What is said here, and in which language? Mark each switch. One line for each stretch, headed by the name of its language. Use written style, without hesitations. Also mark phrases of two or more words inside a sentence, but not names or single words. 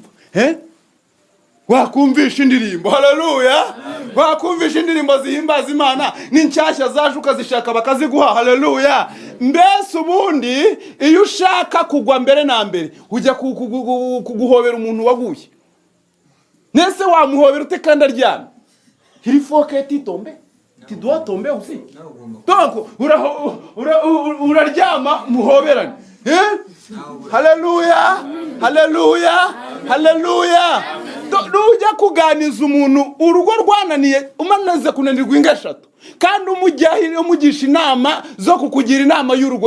Kinyarwanda: Wakumvisha indirimbo. Haleluya. Wakumvisha indirimbo zihimbaza Imana n'inshyashya zaje ukazishaka bakaziguha. Haleluya. Mbese ubundi iyo ushaka kugwa mbere na mbere ujya kuguhobera umuntu waguye. Nese wamuhobera ute kandi aryamye?
French: Il faut que tu tombes. Tu dois tomber aussi.
Kinyarwanda: Donc, uraryama muhoberane. Haleluya. Nujya kuganiza umuntu urugo rwananiye umanaze kunanirwa ingashatu kandi umugisha inama zo kukugira inama y'urugo.